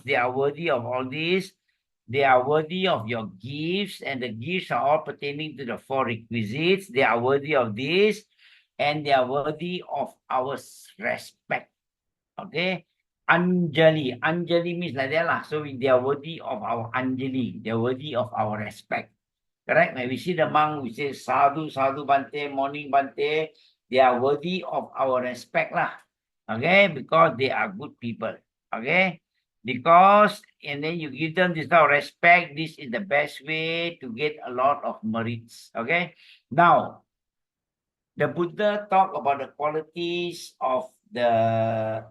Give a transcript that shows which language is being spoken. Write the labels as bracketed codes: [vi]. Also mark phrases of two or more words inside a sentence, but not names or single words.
[en] They are worthy of all this. They are worthy of your gifts, and the gifts are all pertaining to the 4 requisites. They are worthy of this, and they are worthy of our respect. Okay. Anjali. Anjali means like that lah. So they are worthy of our Anjali. They are worthy of our respect. Correct? When we see the monk, we say [pi] sadhu, sadhu bante, [en] morning bante. They are worthy of our respect lah. Okay, because they are good people. Okay, because and then you give them this kind of respect. This is the best way to get a lot of merits. Okay, now the Buddha talk about the qualities of the.